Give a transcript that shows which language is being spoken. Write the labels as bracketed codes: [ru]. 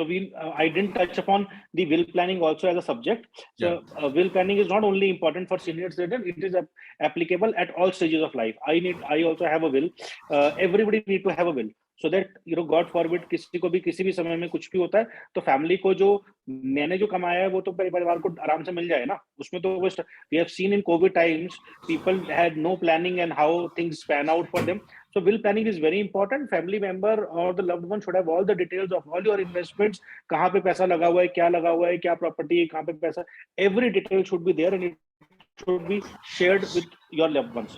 [en] So I didn't touch upon the will planning also as a subject. So will planning is not only important for senior citizens, it is applicable at all stages of life. I also have a will. Everybody need to have a will. So that God forbid [hi] किसी को भी किसी भी समय में कुछ भी होता है, तो फैमिली को जो मैंने जो कमाया है वो तो परिवार को आराम से मिल जाए ना. उसमें तो [en] we have seen in COVID times people had no planning and how things pan out for them. So will planning is very important. Family member or the loved one should have all the details of all your investments. [hi] कहाँ पे पैसा लगा हुआ है, क्या लगा हुआ है, क्या प्रॉपर्टी है, कहाँ पे पैसा. [en] Every detail should be there and it should be shared with your loved ones.